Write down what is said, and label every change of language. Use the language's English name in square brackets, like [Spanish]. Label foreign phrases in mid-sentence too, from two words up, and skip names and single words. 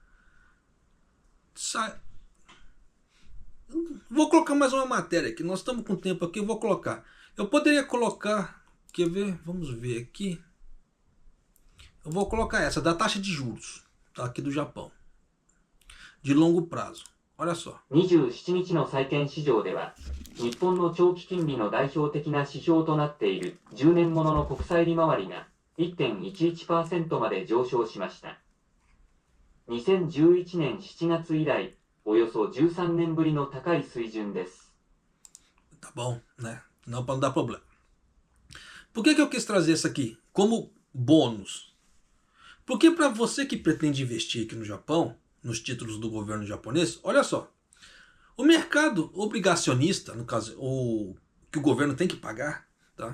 [Portuguese] Vou colocar mais uma matéria aqui. Nós estamos com tempo aqui, eu vou colocar. Eu poderia colocar, quer ver? Vamos ver aqui. Eu vou colocar essa, da taxa de juros, tá? Aqui do Japão. De longo prazo. Olha só. [Japanese] 27 日の債券市場では、日本の長期金利の代表的な指標となっている10年ものの国債利回りが 1.11% まで上昇しました。2011年7月以来、およそ13年ぶりの高い水準です。 [Portuguese] Tá bom, né? Não para não dar problema. Por que eu quis trazer isso aqui como bônus? Porque para você que pretende investir aqui no Japão, nos títulos do governo japonês, olha só. O mercado obrigacionista, no caso, o que o governo tem que pagar, tá?